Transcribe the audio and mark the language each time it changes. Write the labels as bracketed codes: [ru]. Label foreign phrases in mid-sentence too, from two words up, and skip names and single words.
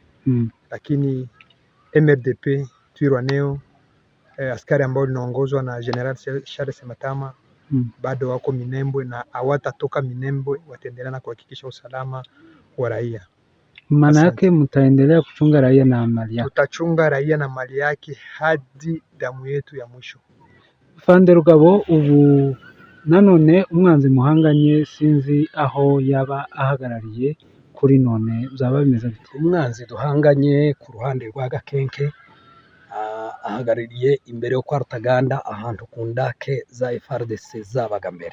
[sw] Lakini MRDP Twirwaneho, askari ambao linaongozwa na General Charles Sematama bado wako Minembwe na hawatatoka Minembwe, wataendelea na kuhakikisha usalama wa raia. Maana yake mtaendelea kuchunga raia na mali yake? Tutachunga raia na mali yake hadi damu yetu ya mwisho. [rw] Fande Rugabo, ubu nanone umwanzi muhanganye sinzi aho yaba ahagarariye kuri none, byaba bimeze bite? Umwanzi duhanganye ku ruhande rwa Gakenke ahagarariye imbere yo kwa Rutaganda, ahantu ku ndake za FRDC zabaga mbere.